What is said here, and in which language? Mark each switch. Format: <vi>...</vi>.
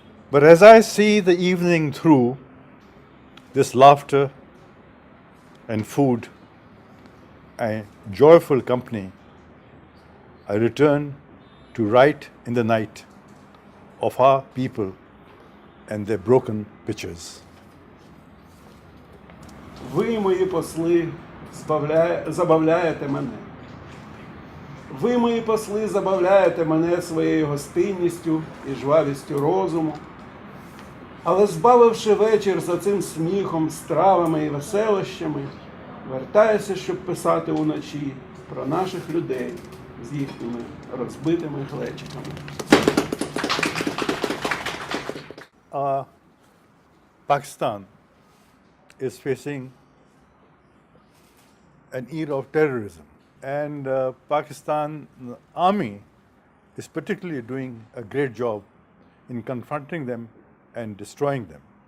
<en>But as I see the evening through, this laughter and food and joyful company, I return to write in the night of our people and their broken pictures.</en> <uk>Ви, мої посли, забавляєте мене. Ви, мої посли, забавляєте мене своєю гостинністю і жвавістю розуму. Але збавивши вечір за цим сміхом, стравами і веселощами, вертаюся, щоб писати уночі про наших людей з їхніми розбитими глечиками.</uk> <en>Pakistan is facing an era of terrorism, and Pakistan army is particularly doing a great job in confronting them and destroying them.</en>